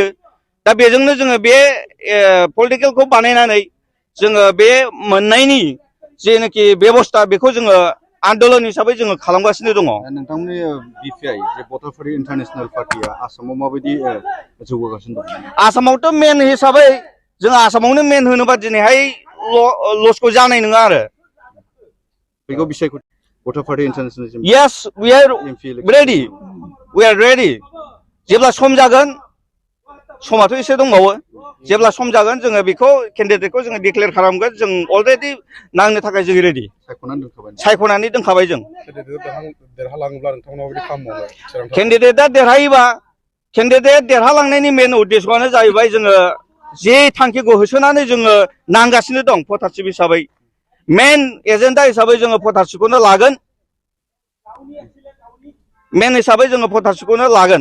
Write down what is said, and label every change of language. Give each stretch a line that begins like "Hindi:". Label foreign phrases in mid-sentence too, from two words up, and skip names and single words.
Bodo: दा बेजोंनो जोङो बे पलिटिकेलखौ बानायनानै जोङो बे मोननायनि जेनाखि बेबस्था बेखौ जोङो आन्दोलन हिसाबै जोङो खालामगासिनो दङ। नोंथांमोननि बिपिआइ जे भटार पार्टी इन्टारनेशनल पार्टीया आसामाव माबायदि जौगागासिनो दं? आसामावथ' मेन हिसाबै जों आसामावनो मेन होनोबा दिनैहाय लसखौ जानाय नङा आरो बेखौ बिसायख' भटार पार्टी इन्टारनेशनेल
English: Yes, we are ready. We are ready.
Bodo: जेब्ला सम जागोन समाथ' एसे दंबावो जेब्ला सम जागोन जोङो बेखौ केन्डिडेटखौ जोङो डिक्लेयार खालामगोन जों अलरेडि नांनो थाखाय जों रेडि सायख'नानै दोनखाबाय जों देरहालाङोब्ला नोंथांमोना माबायदि खालामबावनो केन्डिडेटआ देरहायोबा केन्डिडेट देरहालांनायनि मेन उद्देश्यआनो जाहैबाय जोङो जे थांखिखौ होसोनानै जोङो नांगासिनो दं भटारशिप हिसाबै
English: main agenda
Bodo: हिसाबै जोङो भटारशिपखौनो लागोन मेन हिसाबै जोङो भटारशिपखौनो लागोन